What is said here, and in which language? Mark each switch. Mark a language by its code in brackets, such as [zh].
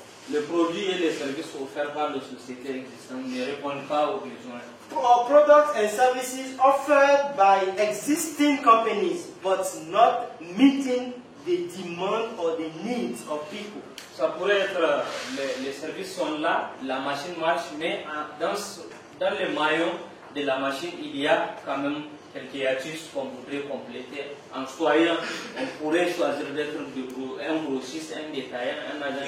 [fr] Les produits et les services offerts par les sociétés existantes ne répondent pas aux besoins. [en] Or products and services offered by existing companies, but not meeting the demand or the needs of people. [fr] Ça pourrait être, les services sont là, la machine marche, mais dans les maillons de la machine, il y a quand même quelques astuces qu'on voudrait compléter. En choisissant, on pourrait choisir d'être un grossiste, un détaillant, un agent.